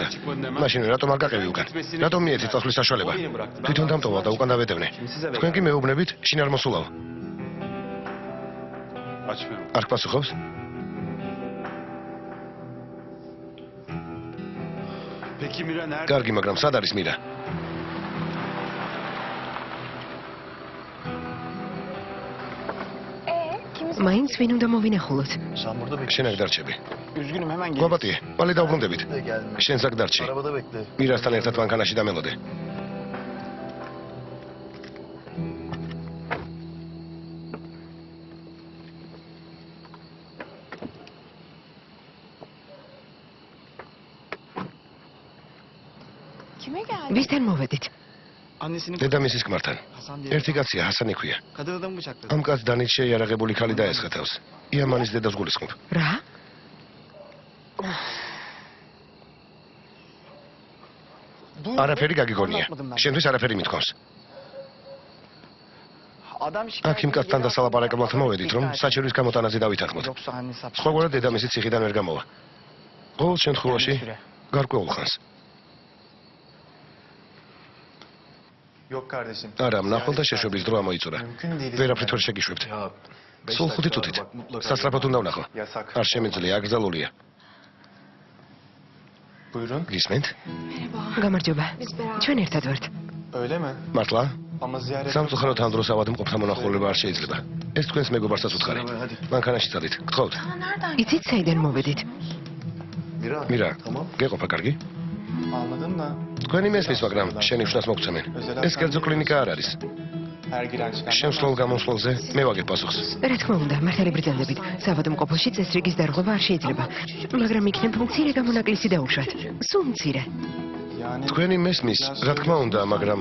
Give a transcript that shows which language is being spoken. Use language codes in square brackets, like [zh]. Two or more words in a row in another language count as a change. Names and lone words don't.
[ka] მაშინ რატომ არ გაყევი უკან? რატომ მიეცით წახლის საშუალება? თვითონ დამტოვა და უკან დავეტევნე. თქვენ კი მეუბნებით, შინ არ მოსულაო. არ გპასუხობს? [tr] Peki Mira nerede? [ka] კარგი, მაგრამ სად არის მირა? მაინც ვინ უნდა მოვინახულოთ? [tr] Sen burada bekle. [ka] შენ აქ დარჩები. [tr] Üzgünüm hemen gel. [ka] გვაბატიე, მალე დავბრუნდებით. [tr] Gelme. [ka] შენს აქ დარჩი. [tr] Arabada bekle. [ka] მირასთან ერთად მანქანაში დამელოდე. [tr] Kime geldi? [ka] ვისთან მოვედით? [tr] Annesinin [ka] დედამისის ქმართან. [tr] Hasan diye. [ka] ერთი კაცია, ჰასანი ქვია. [tr] Kadın adamı bıçakladı. [ka] ამ კაც დანით შეიარაღებული ქალი დაესხა თავს. იამანის დედას გულისხმობ. რა? არაფერი გაგიგონია. შენთვის არაფერი მithქვამს. [tr] Adam [ka] აქ იმ კაცთან დასალაპარაკებლად მოვედით, რომ საჩივრის გამოტანაზე დავითანხმოთ. [tr] Yoksa annesi hapis. [ka] სხვაგვარად დედამისი ციხიდან ვერ გამოვა. ყოველ შემთხვევაში გარკვეულ ხანს. [tr] Yok kardeşim. [ka] არა, მნახველთა შეშვების დრო ამოიწურა. ვერაფრით ვერ შეგიშვებთ. სულ 5 წუთით. სასწრაფოდ უნდა ვნახო. [tr] Yasak. [ka] არ შემიძლია, აკრძალულია. [tr] Buyurun. [ka] გისმენთ? გამარჯობა. ჩვენ ერთად ვართ. [tr] Öyle mi? [ka] მართლა? [tr] Ama ziyaret... [ka] სამწუხაროდ ამ დროს ავადმყოფთა მონახულება არ შეიძლება. ეს თქვენს მეგობარსაც უთხარი. მანქანაში წადით. გთხოვთ. იცით საიდან მოვედით? Mira. მირა, [tr] Tamam. [ka] გეყოფა კარგი? [tr] Anladım da. [ka] თქვენი მესმის, მაგრამ შენი უშნას მოგცემენ. ეს კერძო კლინიკა არ არის. შემსვლელ გამოსვლელზე მე ვაგებ პასუხს. რა თქმა უნდა, მართალი ბრძანდებით, საავადმყოფოში წესრიგის დარღვევა არ შეიძლება, მაგრამ იქნებ მცირე გამონაკლისი დაუშვათ. სულ მცირე. თქვენი მესმის, რა თქმა უნდა, მაგრამ